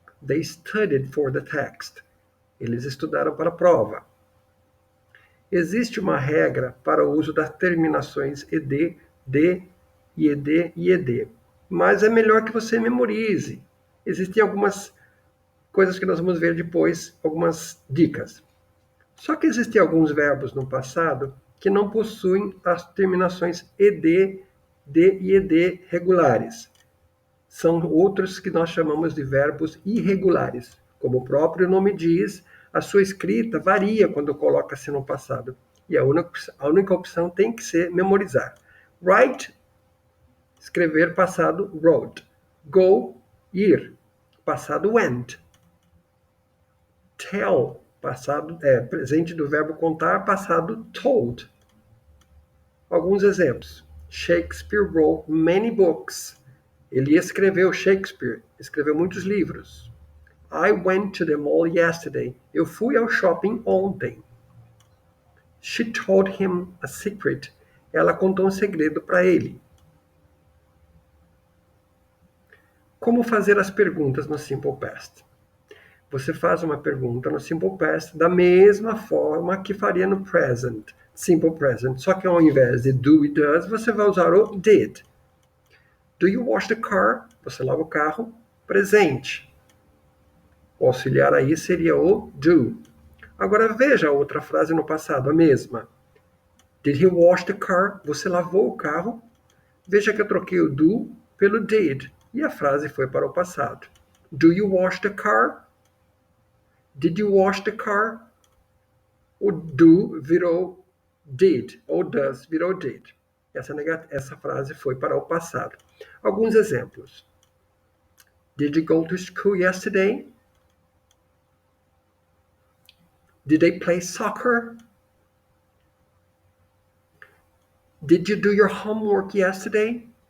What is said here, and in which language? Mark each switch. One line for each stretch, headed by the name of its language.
English: They studied for the text.
Portuguese: Eles estudaram para a prova. Existe uma regra para o uso das terminações ed, de, ied e ed, mas é melhor que você memorize. Existem algumas coisas que nós vamos ver depois, algumas dicas. Só que existem alguns verbos no passado que não possuem as terminações ed, de e ed regulares. São outros que nós chamamos de verbos irregulares. Como o próprio nome diz, a sua escrita varia quando coloca-se no passado. E a única opção tem que ser memorizar. Write, escrever, passado, wrote. Go, ir, passado, went. Tell, passado, presente do verbo contar, passado, told. Alguns exemplos.
English: Shakespeare wrote many books.
Portuguese: Ele escreveu Shakespeare, escreveu muitos livros.
English: I went to the mall yesterday.
Portuguese: Eu fui ao shopping ontem.
English: She told him a secret.
Portuguese: Ela contou um segredo para ele. Como fazer as perguntas no Simple Past? Você faz uma pergunta no Simple Past da mesma forma que faria no Present, Simple Present, só que ao invés de do e does, você vai usar o did.
English: Do you wash the car?
Portuguese: Você lava o carro. Presente. O auxiliar aí seria o do. Agora veja a outra frase no passado, a mesma.
English: Did he wash the car?
Portuguese: Você lavou o carro? Veja que eu troquei o do pelo did. E a frase foi para o passado.
English: Do you wash the car? Did you wash the car?
Portuguese: O do virou did, ou does virou did. Essa frase foi para o passado. Alguns exemplos.
English: Did you go to school yesterday? Did they play soccer? Did you do your homework yesterday?